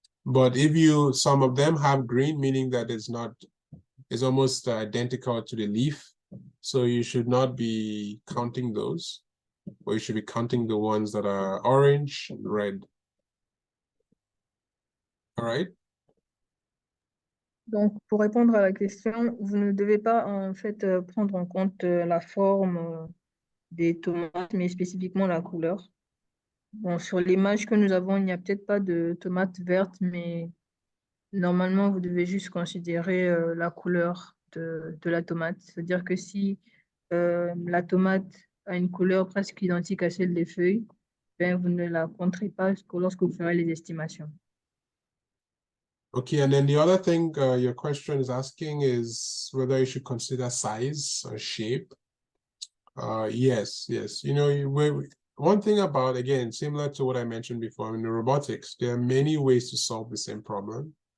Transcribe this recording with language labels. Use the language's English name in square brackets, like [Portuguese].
[English] But if some of them have green, meaning that it's almost identical to the leaf. So you should not be counting those, but you should be counting the ones that are orange and red. All right. [French] Donc, pour répondre à la question, vous ne devez pas en fait prendre en compte la forme des tomates, mais spécifiquement la couleur. Bon, sur l'image que nous avons, il n'y a peut-être pas de tomates vertes, mais normalement, vous devez juste considérer la couleur de la tomate. C'est-à-dire que si la tomate a une couleur presque identique à celle des feuilles, ben, vous ne la compterez pas lorsque vous ferez les estimations. [English] Okay, and then the other thing your question is asking is whether you should consider size or shape. Yes. You know, one thing about, again, similar to what I mentioned before, in the robotics, there are many ways to solve the same problem.